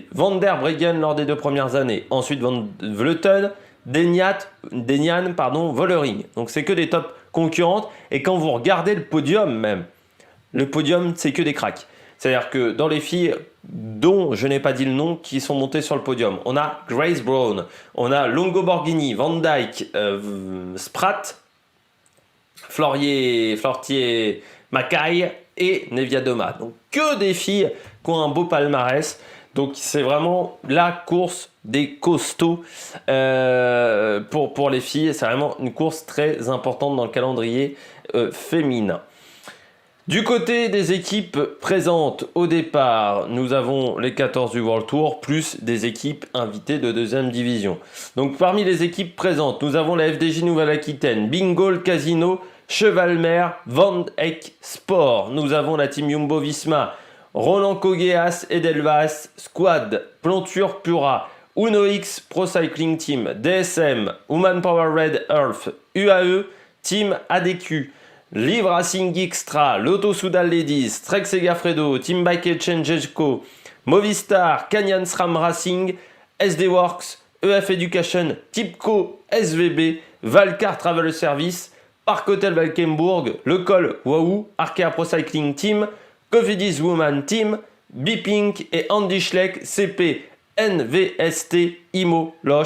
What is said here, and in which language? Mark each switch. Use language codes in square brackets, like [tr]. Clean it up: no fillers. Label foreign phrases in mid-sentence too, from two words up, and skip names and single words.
[fr] Van der Breggen lors des 2 premières années. Ensuite Van Vleuten, Denyan, Vollering. Donc c'est que des tops concurrentes. Et quand vous regardez le podium même, le podium c'est que des cracks. C'est-à-dire que dans les filles dont je n'ai pas dit le nom qui sont montées sur le podium, on a Grace Brown, on a Longo Borghini, Van Dijk, Spratt, Flortier, Mackay et Nevia Doma. Donc que des filles qui ont un beau palmarès. Donc c'est vraiment la course des costauds pour les filles. C'est vraiment une course très importante dans le calendrier féminin. Du côté des équipes présentes au départ, nous avons les 14 du World Tour, plus des équipes invitées de 2e division. Donc parmi les équipes présentes, nous avons la FDJ Nouvelle-Aquitaine, Bingoal Casino, Chevalmer, Van Eyck Sport. Nous avons la team Jumbo-Visma, Roland Cogueas, Edelvas, Squad, Planture Pura, Uno X Pro Cycling Team, DSM, Woman Power Red Earth, UAE, Team ADQ, Live Racing Extra, Lotto Soudal Ladies, Trek Segafredo, Team Bike Exchange Co, Movistar, Canyon SRAM Racing, SD Works, EF Education, Tipco, SVB, Valcar Travel Service, Parc Hotel Valkenburg, Le Col Wahoo, Arkea Pro Cycling Team, Cofidis Woman Team, Bipink et Andy Schleck, CP, NVST, IMO, Loche.